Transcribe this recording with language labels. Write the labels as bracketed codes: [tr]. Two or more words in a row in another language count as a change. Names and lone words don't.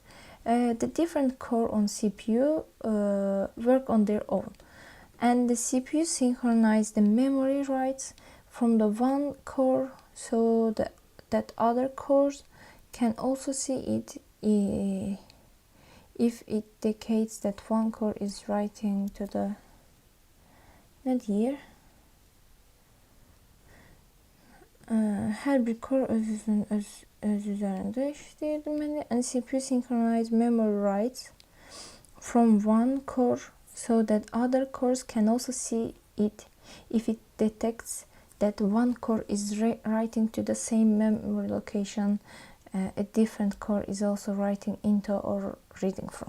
[en] The different core on CPU work on their own, and the CPU synchronize the memory writes from the one core so that other cores can also see it if it indicates that one core is writing to the [az] her bir core öz üzerinde işləyir deməli, [en] and CPU synchronize memory writes from one core so that other cores can also see it if it detects that one core is writing to the same memory location a different core is also writing into or reading from.